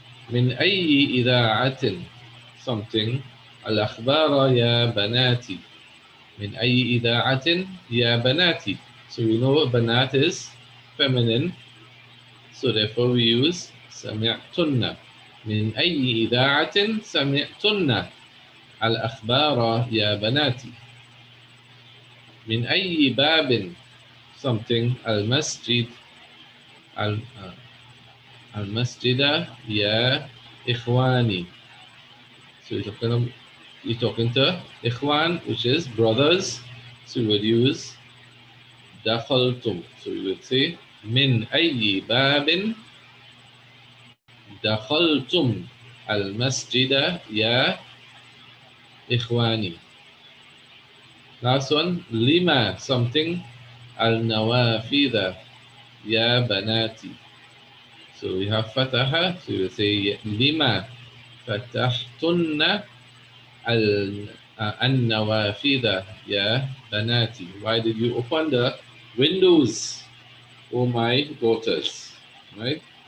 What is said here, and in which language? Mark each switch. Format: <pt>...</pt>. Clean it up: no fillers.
<ar>من أي إذاعة something الأخبار يا بناتي من أي إذاعة يا بناتي.</ar> <en>So we know بنات is feminine, so therefore we use سمعتن.</en> <ar>من أي إذاعة سمعتن الأخبار يا بناتي. من أي باب something المسجد المسجد يا إخواني.</ar> <en>So you're talking to إخوان, which is brothers. So we would use دخلتم. So we would say</en> <ar>من أي باب دخلتم المسجد يا إخواني.</ar> <en>Last one,</en> <ar>لما something النوافذ يا بناتي.</ar> <en>So we have فتح, so we will say</en> <ar>لما فتحتن النوافذ يا بناتي.</ar> <en>Why did you open the windows, oh my daughters? Right?</en>